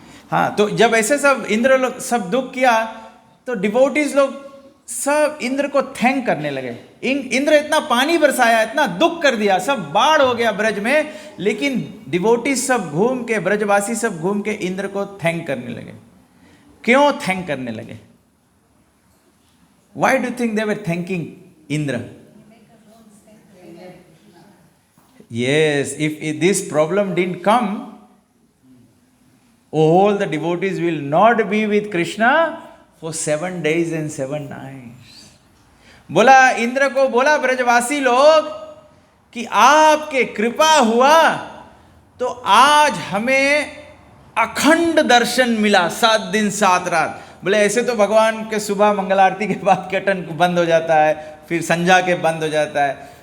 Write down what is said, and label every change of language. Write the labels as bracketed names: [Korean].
[Hindi] हाँ, तो जब ऐसे सब इंद्र लोग सब दुख किया, तो डिवोटीज लोग सब इंद्र को थैंक करने लगे. इंद्र इतना पानी बरसाया, इतना दुख कर दिया, सब बाढ़ हो गया ब्रज में, लेकिन डिवोटीज सब घूम के, ब्रजवासी सब घूम के इंद्र को थैंक करने लगे. क्यों थैंक करने लगे? [English] Why do you think they were thanking Indra? Yes, if this problem didn't come, all the devotees will not be with Krishna for 7 days and 7 nights. [Hindi] बोला इंद्र को, बोला ब्रजवासी लोग कि आपके कृपा हुआ तो आज हमें अखंड दर्शन मिला, 7 दिन 7 रात. बोले ऐसे तो भगवान के सुबह मंगल आरती के बाद कर्टन बंद हो जाता है, फिर संध्या के बंद हो जाता है।